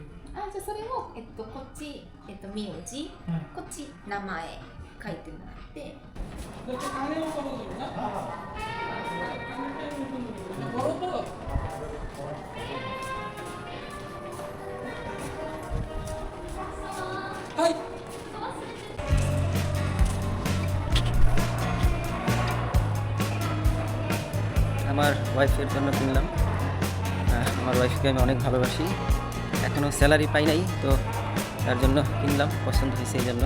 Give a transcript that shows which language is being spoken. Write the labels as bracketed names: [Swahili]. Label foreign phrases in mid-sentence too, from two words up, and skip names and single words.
[Japanese] あ、じゃあそれをこっち名字、こっち名前書いてもらって。はい。 [Bangla] আমার ওয়াইফের জন্য কিনলাম। আমার ওয়াইফকে আমি অনেক ভালোবাসি, এখনও স্যালারি পাই নাই, তো তার জন্য কিনলাম, পছন্দ হয়েছে এই জন্য।